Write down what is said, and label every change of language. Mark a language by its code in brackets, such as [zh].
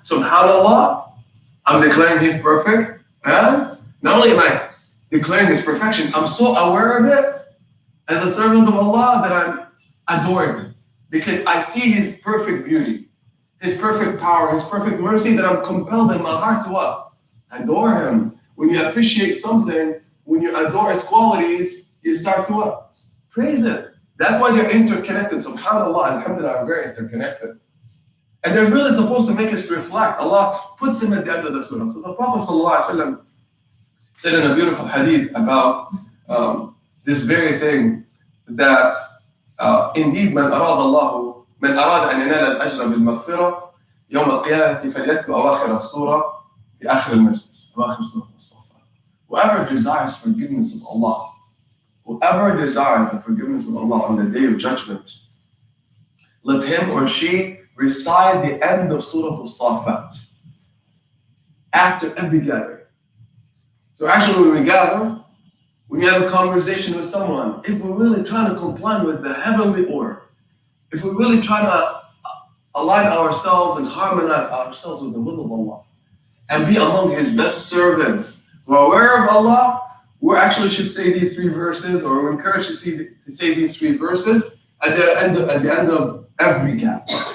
[en] SubhanAllah, I'm declaring He's perfect, and not only am I declaring His perfection, I'm so aware of it as a servant of Allah that I'm adoring Him, because I see His perfect beauty, His perfect power, His perfect mercy, that I'm compelled in my heart to what? Adore Him. When you appreciate something, when you adore its qualities, you start to what? Praise it. That's why they're interconnected. SubhanAllah, alhamdulillah, are very interconnected. And they're really supposed to make us reflect. Allah puts them at the end of the surah. So the Prophet ﷺ said in a beautiful hadith about this very thing, that indeed [ar] من أراد أن ينال الأجر بالمغفرة يوم القيامة فليتلو أواخر السورة في آخر المجلس، أواخر سورة الصفات. [en] Whoever desires forgiveness of Allah, whoever desires the forgiveness of Allah on the day of judgment, let him or she recite the end of Surah Saffat after every gathering. So actually when we gather, when you have a conversation with someone, if we're really trying to comply with the heavenly order, if we're really trying to align ourselves and harmonize ourselves with the will of Allah, and be among His best servants who are aware of Allah, we actually should say these three verses, or we're encouraged to say these three verses at the end of every gap.